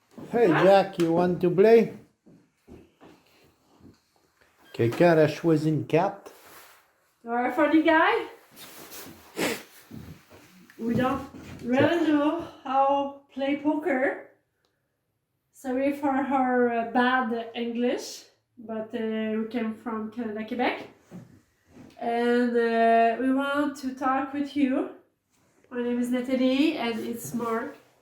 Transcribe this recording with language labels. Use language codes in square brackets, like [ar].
[en] Hey, Jack, you want to play? [fr] Quelqu'un a choisi une carte? [en] You're a funny guy. We don't really know how play poker. Sorry for our bad English, but we came from Canada, Quebec. And we want to talk with you. My name is Nathalie and it's Mark.